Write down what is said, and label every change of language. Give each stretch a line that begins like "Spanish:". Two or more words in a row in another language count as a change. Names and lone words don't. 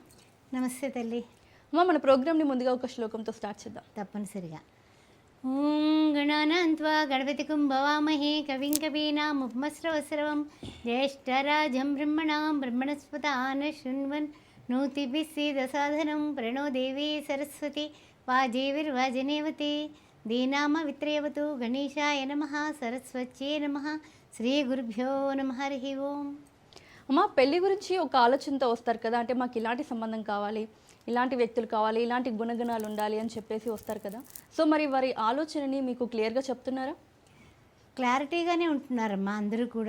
Telugu: నమస్తే తల్లి. అమ్మా, మన ప్రోగ్రామ్ని ముందుగా ఒక శ్లోకంతో స్టార్ట్ చేద్దాం.
Sanskrit: తప్పనిసరిగా. ఓం గణానాన్త్వా గణపతికుం భవామహే కవిం కవీనాముపమస్రవస్రవం జ్యేష్ఠరాజం బ్రహ్మణాం బ్రహ్మణస్పతాన శృణ్వన్ నూతిభిः सीदसाधनं प्रणो देवी सरस्वती वाजेविर्वाजनेवते दीनामवित्रयवतु गणेशाय नमः सरस्वत्यै नमः శ్రీ గురుభ్యో నమః. హరి ఓం.
Telugu: అమ్మా, పెళ్లి గురించి ఒక ఆలోచనతో వస్తారు కదా, అంటే మాకు ఇలాంటి సంబంధం కావాలి, ఇలాంటి వ్యక్తులు కావాలి, ఇలాంటి గుణగణాలు ఉండాలి అని చెప్పేసి వస్తారు కదా. సో మరి వారి ఆలోచనని మీకు క్లియర్గా చెప్తున్నారా? క్లారిటీగానే ఉంటున్నారమ్మా అందరూ కూడా.